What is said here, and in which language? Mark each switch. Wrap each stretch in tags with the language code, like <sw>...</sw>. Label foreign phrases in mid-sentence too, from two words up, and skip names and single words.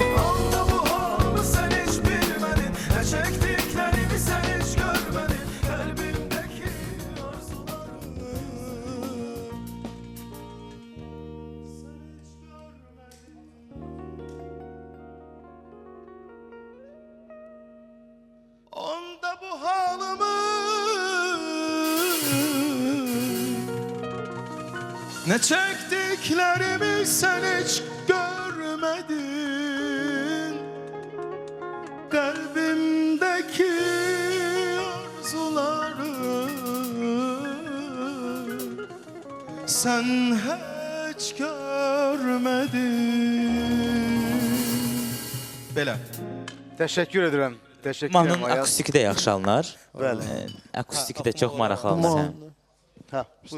<az>Onda bu halımı sən heç bilmədin, nə çəkdiklərimi sən heç görmədin, qəlbimdəki arzuları</az> <tr>onda bu halımı ne çektiklerimi sen hiç görmedin, kalbimdeki</tr> <az>sən heç görmədin. Belə. Təşəkkür edirəm. Təşəkkür Mahnının edirəm Ayaz. akustiki də yaxşı alınır. Bəli. Akustiki də çox maraqlı alınır. Hə, buyur.</az>